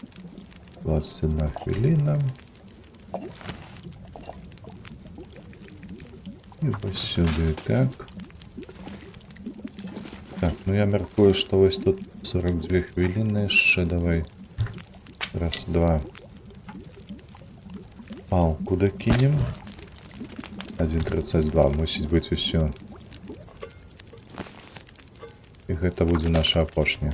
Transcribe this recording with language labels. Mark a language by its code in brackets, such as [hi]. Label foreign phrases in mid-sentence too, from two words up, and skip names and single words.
[uk] Одна хвилина. І ось сюди, [be] так. Так, ну я мяркую, што ось тут 42 хвіліны яшчэ, давай. Раз, два. Палку дакінем. 1.32, мусіць быць усё. І гэта будзе наша апошняя.